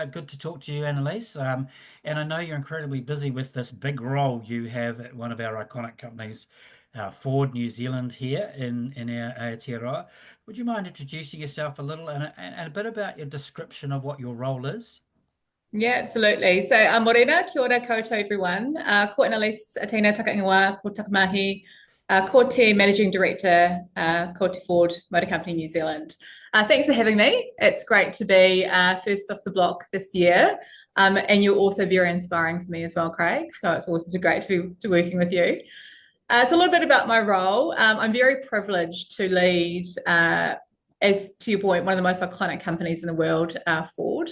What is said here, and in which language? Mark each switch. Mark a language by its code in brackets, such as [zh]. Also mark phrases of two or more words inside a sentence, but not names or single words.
[en] Good to talk to you, Annaliese. And I know you're incredibly busy with this big role you have at one of our iconic companies, Ford New Zealand, here in our Aotearoa. Would you mind introducing yourself a little and a bit about your description of what your role is? Yeah, absolutely. So, [mi] morena, kia ora koutou, everyone. Ko Annaliese Atina taka ingoa, ko takamahi, ko te [en] Managing Director, [mi] ko te Ford Motor Company New Zealand. [en] Thanks for having me. It's great to be first off the block this year. And you're also very inspiring for me as well, Craig. So it's also great to be working with you. It's a little bit about my role. I'm very privileged to lead, as to your point, one of the most iconic companies in the world, Ford.